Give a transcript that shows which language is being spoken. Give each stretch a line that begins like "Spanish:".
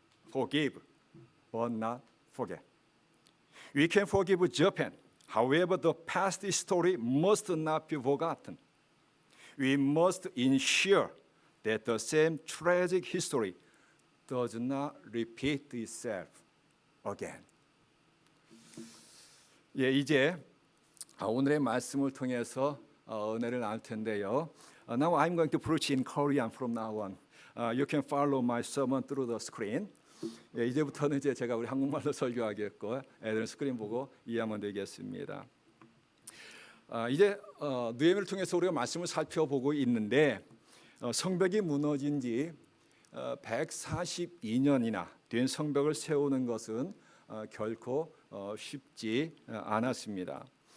English: Forgive, but not forget. We can forgive Japan. However, the past history must not be forgotten. We must ensure that the same tragic history does not repeat itself again.
Korean: 이제 오늘의 말씀을 통해서 은혜를 나눌 텐데요.
English: Now I'm going to preach in Korean from now on. You can follow my sermon through the screen.
Korean: 이제부터는 이제 제가 우리 한국말로 설교하겠고, 애들은 스크린 보고 이해하면 되겠습니다. 이제 느헤미야를 통해서 우리가 말씀을 살펴보고 있는데 성벽이 무너진 지 142년이나 된 성벽을 세우는 것은 결코 쉽지 않았습니다.